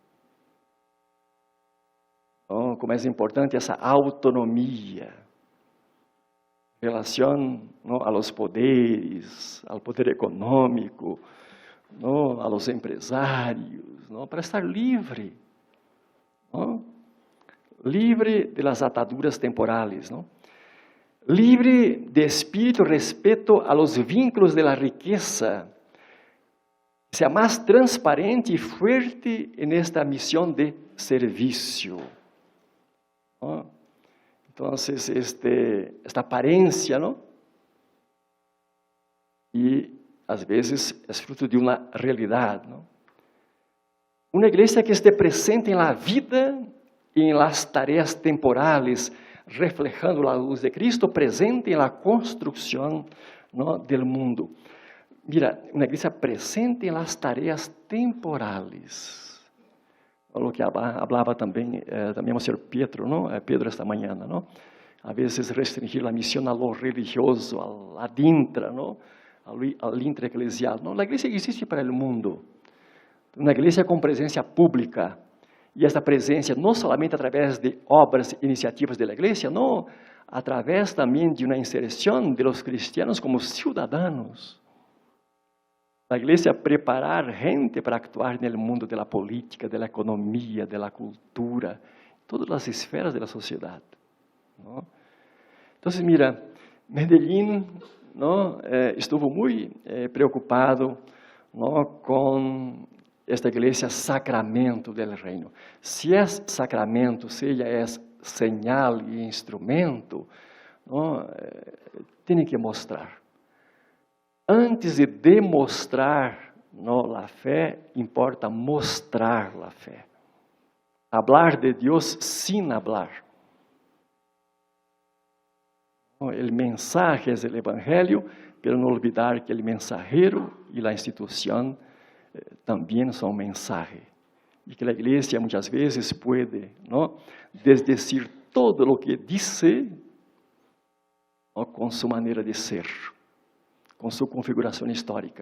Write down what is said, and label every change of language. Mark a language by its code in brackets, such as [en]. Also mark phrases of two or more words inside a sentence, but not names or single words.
[pt] Então, como é importante essa autonomia, relação, não, [es] a los poderes, [pt] ao poder econômico, não, [es] a los empresários, [pt] não, para estar livre, não? [es] Livre de las ataduras temporales, [pt] não? Livre de espírito [es] respeto a los vínculos de la riqueza, sea [pt] mais transparente e [es] fuerte en esta [pt] missão de serviço, [es] ¿no? [pt] Então, esta aparência, não? E, às vezes, é fruto de uma realidade, não? Uma igreja que esteja presente na vida e em [es] las tareas temporales, reflejando [pt] a luz de Cristo, presente na construção, [es] ¿no?, del mundo. Mira, [pt] uma igreja presente em [es] las tareas temporales. [pt] O que falava também o Sr. Pedro, não? Pedro esta manhã, não? A vezes restringir a missão [es] a lo religioso, al intra, [pt] não? [es] Al intra eclesial. [pt] Não, a igreja existe para o mundo. Uma igreja com presença pública E esta presença não somente através de obras e iniciativas da igreja, não, através também de uma inserção [es] de los cristianos [pt] como cidadãos. A igreja preparar gente para actuar no mundo da política, da economia, da cultura, todas as esferas da sociedade. ¿No? Então, [es] mira, Medellín, ¿no? [pt] Estuvo muito preocupado, ¿no? Com esta igreja sacramento [es] del reino. [pt] Se é sacramento, se ela é señal e instrumento, ¿no? Tem que mostrar. Antes de demonstrar, ¿no? A fé, importa mostrar a fé. [es] Hablar de Deus sin hablar. [pt] O mensaje é o evangelho, pero não olvidar que o mensajero e a instituição também são mensaje. E que a igreja muitas vezes pode, ¿no? Desdecir todo o que dice, ¿no? Com sua maneira de ser, com sua configuração histórica.